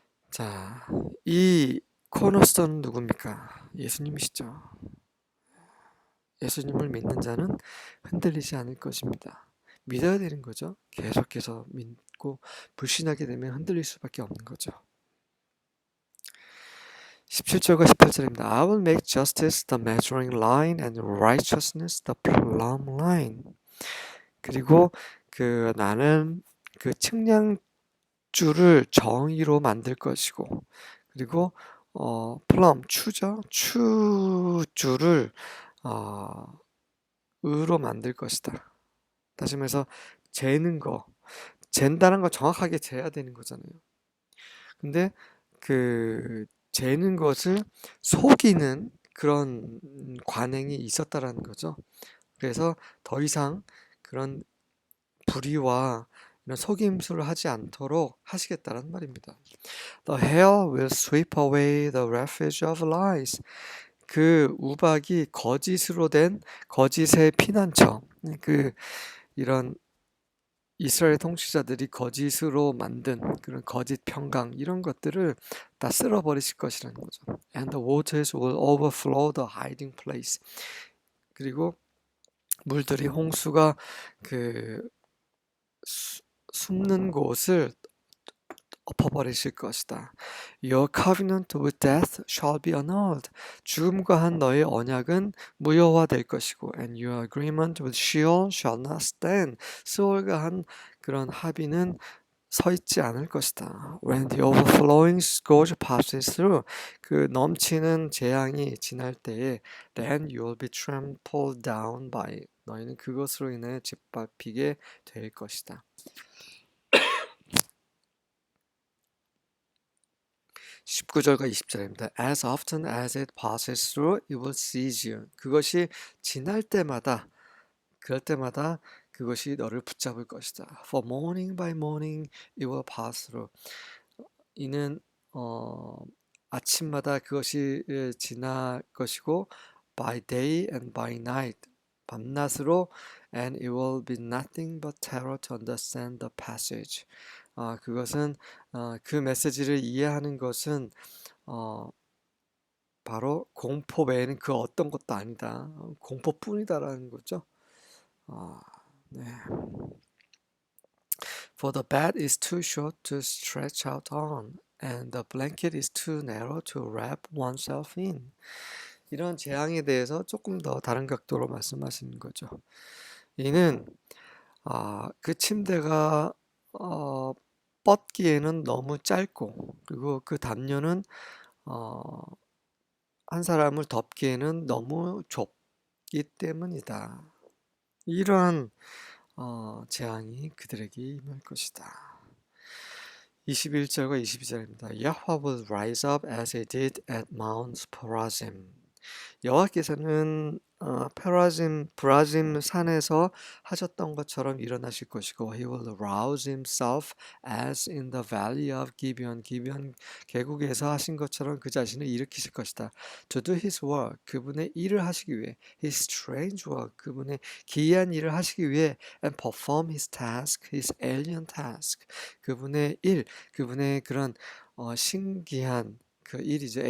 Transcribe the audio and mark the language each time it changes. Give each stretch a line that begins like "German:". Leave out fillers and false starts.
Korean: 자, 이 코너스톤은 누굽니까? 예수님이시죠. 예수님을 믿는 자는 흔들리지 않을 것입니다. 믿어야 되는 거죠. 계속해서 믿고 불신하게 되면 흔들릴 수밖에 없는 거죠. 17절과 18절입니다.
English: I will make justice the measuring line and righteousness the plumb line.
Korean: 그리고 나는 그 측량줄을 정의로 만들 것이고 그리고 plumb 추죠. 추줄을 의로 만들 것이다. 다시 말해서 재는 거, 잰다는 거 정확하게 재야 되는 거잖아요. 근데 재는 것을 속이는 그런 관행이 있었다라는 거죠. 그래서 더 이상 그런 불의와 이런 속임수를 하지 않도록 하시겠다는 말입니다.
English: The hail will sweep away the refuge of lies.
Korean: 그 우박이 거짓으로 된 거짓의 피난처, 이런 이스라엘 통치자들이 거짓으로 만든 그런 거짓 평강 이런 것들을 다 쓸어버리실 것이라는 거죠.
English: And the waters will overflow the hiding place.
Korean: 그리고 물들이 홍수가 숨는 곳을 엎어버리실 것이다.
English: Your covenant with death shall be annulled.
Korean: 죽음과 한 너의 언약은 무효화될 것이고,
English: and your agreement with Sheol shall not stand.
Korean: 스올과 한 그런 합의는 서 있지 않을 것이다.
English: When the overflowing scourge passes through,
Korean: 그 넘치는 재앙이 지날 때에
English: then you will be trampled down by,
Korean: 너희는 그것으로 인해 짓밟히게 될 것이다. 19절과 20절입니다.
English: As often as it passes through, it will seize you.
Korean: 그것이 지날 때마다, 그럴 때마다 그것이 너를 붙잡을 것이다.
English: For morning by morning, it will pass through.
Korean: 이는 아침마다 그것이 지날 것이고,
English: by day and by night,
Korean: 밤낮으로,
English: and it will be nothing but terror to understand the passage.
Korean: 그것은 그 메시지를 이해하는 것은 바로 공포 외에는 그 어떤 것도 아니다. 공포뿐이다라는 거죠. 네.
English: For the bed is too short to stretch out on, and the blanket is too narrow to wrap oneself in.
Korean: 이런 재앙에 대해서 조금 더 다른 각도로 말씀하시는 거죠. 이는 그 침대가 뻗기에는 너무 짧고, 그리고 그 담요는 한 사람을 덮기에는 너무 좁기 때문이다. 이러한 재앙이 그들에게 임할 것이다. 21절과 22절입니다.
English: Yahweh will rise up as he did at Mount Perazim.
Korean: 여호와께서는 브라짐 산에서 하셨던 것처럼 일어나실 것이고,
English: He will rouse himself as in the valley of Gibeon.
Korean: 기비온 계곡에서 하신 것처럼 그 자신을 일으키실 것이다.
English: To do his work,
Korean: 그분의 일을 하시기 위해,
English: his strange work,
Korean: 그분의 기이한 일을 하시기 위해,
English: and perform his task, his alien task,
Korean: 그분의 일, 그분의 그런 신기한 그 일이죠.